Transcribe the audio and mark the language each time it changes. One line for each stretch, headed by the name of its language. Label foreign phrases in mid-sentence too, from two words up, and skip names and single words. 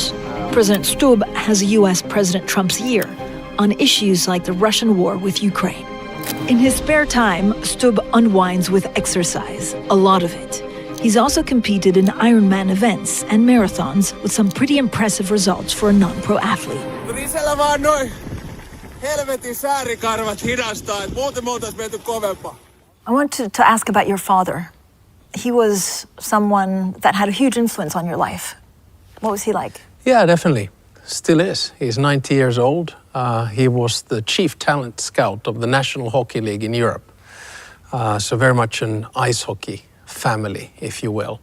English: President Stubb has US President Trump's ear on issues like the Russian war with Ukraine. In his spare time, Stubb unwinds with exercise, a lot of it. He's also competed in Ironman events and marathons with some pretty impressive results for a non-pro athlete.
Finnish: helvetin säärikarvat hidastaa, että muuten me oltais menty kovempaa.
English: I want to ask about your father. He was someone that had a huge influence on your life. What was he like? Yeah, definitely. Still is. He's 90 years old. He was the chief talent scout of the National Hockey League in Europe. So very much an ice hockey family, if you will.